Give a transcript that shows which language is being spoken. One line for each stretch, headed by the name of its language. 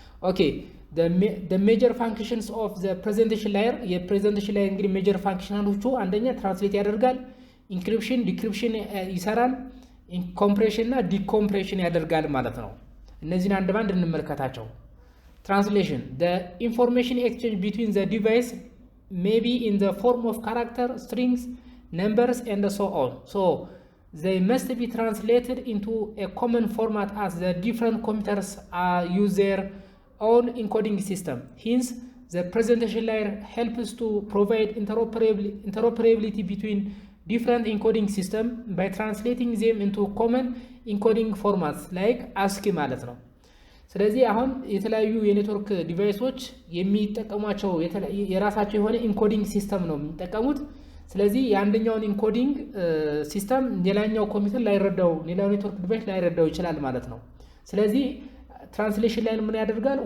Amharic: ኦኬ
English: the major functions of the presentation layer
Amharic: የፕሬዘንቴሽን ላየር እንግዲህ ሜጀር ፋንክሽናሎቹ አንደኛ ትራንስሌት ያደርጋል፣ ኢንክሪፕሽን ዲክሪፕሽን ይሰራል፣ ኮምፕሬሽን እና ዲኮምፕሬሽን ያደርጋል ማለት ነው። እነዚህን አንድ ባንድ እንመልከታቸው። ትራንስሌሽን
English: the information exchange between the device may be in the form of character, strings, numbers and so on. So they must be translated into a common format as the different computers use their own encoding system. Hence, the presentation layer helps to provide interoperability between different encoding systems by translating them into common encoding formats like ASCII
Amharic: ማለት ነው። ስለዚህ አሁን የተለያዩ የኔትወርክ ዲቫይሶች የሚጠቀሟቸው የራሳቸው የሆነ ኢንኮዲንግ ሲስተም ነው የሚጠቀሙት። ስለዚህ የአንደኛውን ኢንኮዲንግ ሲስተም ሌላኛው ኮምፒውተር ላይረዳው፣ ሌላው ኔትወርክ ዲቫይስ ላይረዳው ይችላል ማለት ነው። ስለዚህ ትራንስሌሽን ላይ ምን ያደርጋል?